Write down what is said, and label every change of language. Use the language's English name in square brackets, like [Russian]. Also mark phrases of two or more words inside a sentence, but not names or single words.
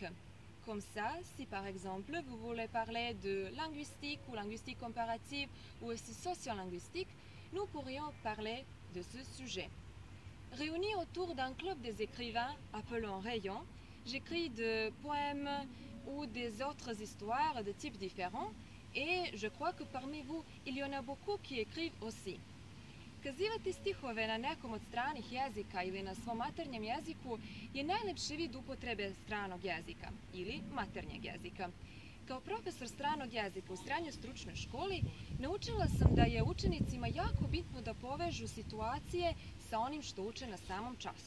[French] Comme ça, si par exemple vous voulez parler de linguistique ou linguistique comparative ou aussi sociolinguistique, nous pourrions parler de ce sujet. Réunis autour d'un club des écrivains appelé Rayon, j'écris des poèmes ou des autres histoires de types différents et je crois que parmi vous, il y en a beaucoup qui écrivent aussi. [Serbian] Kazivati stihove na nekom od stranih jezika ili na svom maternjem jeziku je najlepši vid upotrebe stranog jezika ili maternjeg jezika. Kao profesor stranog jezika u srednjoj stručnoj školi naučila sam da je učenicima jako bitno da povežu situacije sa onim što uče na samom času.